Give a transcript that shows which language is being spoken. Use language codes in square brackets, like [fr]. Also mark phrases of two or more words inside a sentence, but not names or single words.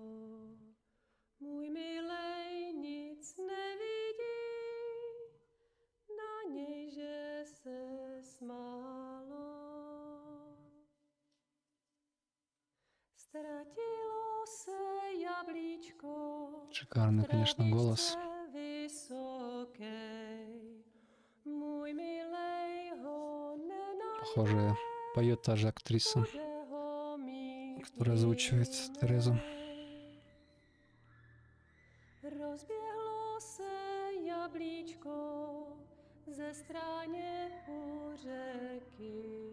[cs] Můj milej nic nevidí, na něj, že se smálo. Ztratilo se jablíčko, [ru] Шикарный, конечно, голос. Похоже, поет та же актриса, которая озвучивает Терезу. [cs] Rozběhlo se jablíčko ze stráně u řeky.